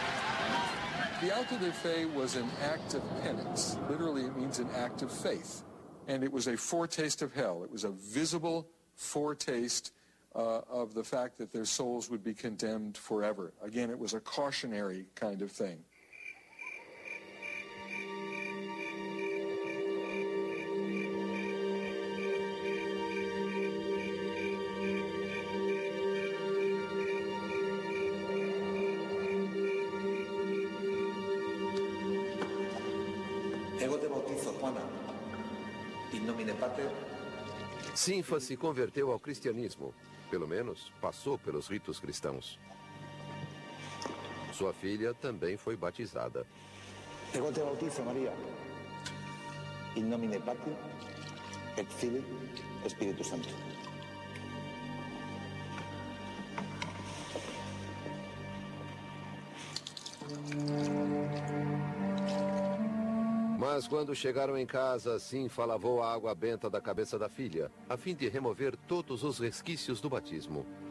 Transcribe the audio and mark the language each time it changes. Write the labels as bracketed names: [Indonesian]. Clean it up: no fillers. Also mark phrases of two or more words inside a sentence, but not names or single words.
[English] The [Spanish] auto de fe [English] was an act of penance. Literally, it means an act of faith. and it was a foretaste of hell. It was a visible foretaste of the fact that their souls would be condemned forever. Again, it was a cautionary kind of thing. [Latin] Ego te bautizo, Juana, in nomine Pater. [Portuguese] Sinfa se converteu ao cristianismo. Pelo menos, passou pelos ritos cristãos. Sua filha também foi batizada. [Latin] Ego te bautizo, Maria, in nomine Pater, et Filii, [Spanish] Espíritu Santo. [Portuguese] Mas quando chegaram em casa, Sinfa lavou a água benta da cabeça da filha, a fim de remover todos os resquícios do batismo.